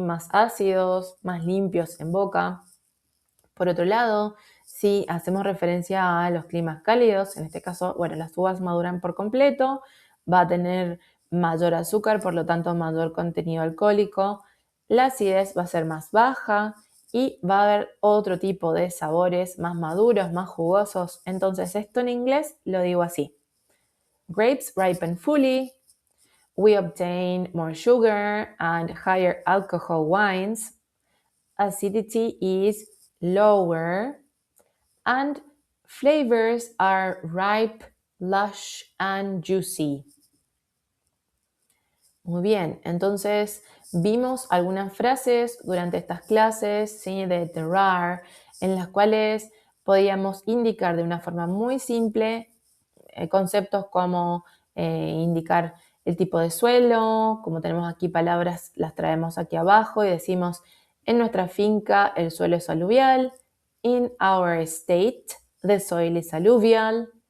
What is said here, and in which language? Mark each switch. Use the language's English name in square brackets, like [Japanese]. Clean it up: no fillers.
[Spanish] Más ácidos, más limpios en boca. Por otro lado, si hacemos referencia a los climas cálidos, en este caso, bueno, las uvas maduran por completo, va a tener mayor azúcar, por lo tanto mayor contenido alcohólico, la acidez va a ser más baja y va a haber otro tipo de sabores más maduros, más jugosos. Entonces esto en inglés lo digo así. [English] Grapes ripen fully, we obtain more sugar and higher alcohol wines. Acidity is lower and flavors are ripe, lush and juicy. [Spanish] Muy bien, entonces vimos algunas frases durante estas clases, ¿sí? De terroir, en las cuales podíamos indicar de una forma muy simple conceptos como indicar el tipo de suelo, como tenemos aquí palabras, las traemos aquí abajo y decimos, en nuestra finca el suelo es aluvial, [English] in our estate the soil is alluvial,